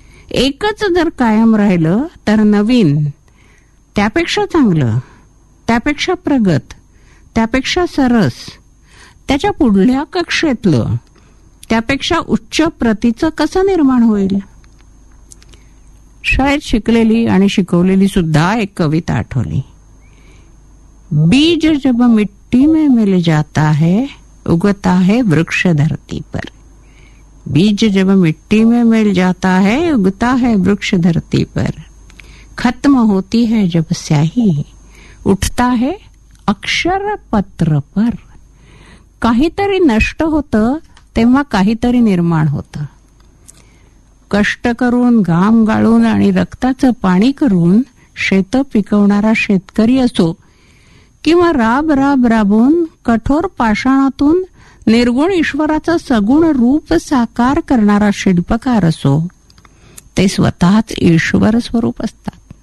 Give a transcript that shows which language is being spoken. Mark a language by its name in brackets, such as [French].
[Marathi] एकच जर कायम राहिलं तर नवीन, त्यापेक्षा चांगलं, त्यापेक्षा प्रगत, त्यापेक्षा सरस, त्याच्या पुढल्या कक्षेतलं, त्यापेक्षा उच्च प्रतीचं कसं निर्माण होईल? शाळेत शिकलेली आणि शिकवलेली सुद्धा एक कविता आठवली. [Hindi] बीज जब मिट्टी में मिल जाता है उगता है वृक्ष धरती पर, बीज जब मिट्टी में मिल जाता है उगता है वृक्ष धरती पर, खत्म होती है जब स्याही उठता है अक्षर पत्र पर. [Marathi] काहीतरी नष्ट होत तेव्हा काहीतरी निर्माण होत. कष्ट करून, घाम गाळून आणि रक्ताचं पाणी करून शेत पिकवणारा शेतकरी असो किंवा राब राब राबून कठोर पाषाणातून निर्गुण ईश्वराचं सगुण रूप साकार करणारा शिल्पकार असो, ते स्वतःच ईश्वर स्वरूप असतात.